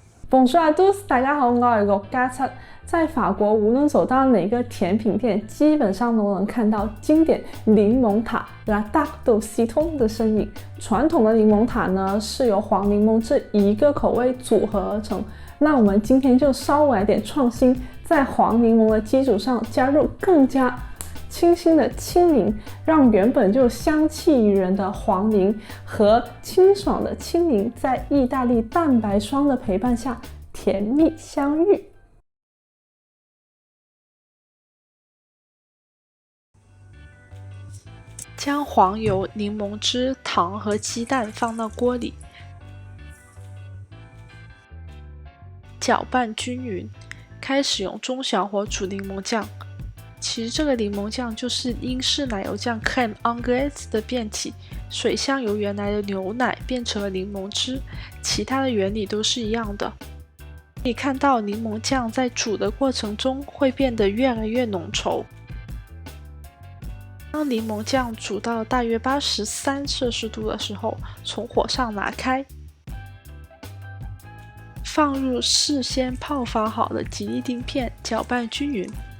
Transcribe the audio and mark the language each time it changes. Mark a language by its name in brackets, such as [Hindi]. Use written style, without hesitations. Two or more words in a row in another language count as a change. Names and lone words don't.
[French] Bonjour à tous， [Chinese] 大家好，我係陸家七。在法國，無論走到哪個甜品店，基本上都能看到經典檸檬塔 [French] La Tarte du Citron [Chinese] 的身影。傳統的檸檬塔呢，是由黃檸檬這一個口味組合而成。那我們今天就稍微來點創新，在黃檸檬的基礎上加入更加清新的青檸，讓原本就香氣宜人的黃檸和清爽的青檸在意大利蛋白霜的陪伴下甜蜜相遇。将黄油、柠檬汁、糖和鸡蛋放到锅里，搅拌均匀。开始用中小火煮柠檬酱。其实这个柠檬酱就是英式奶油酱 [French] crème anglaise [Chinese] 的变体，水箱由原来的牛奶变成了柠檬汁，其他的原理都是一样的。可以看到柠檬酱在煮的过程中会变得越来越浓稠。当柠檬酱煮到大约83摄氏度的时候，从火上拿开，放入事先泡发好的吉利丁片，搅拌均匀。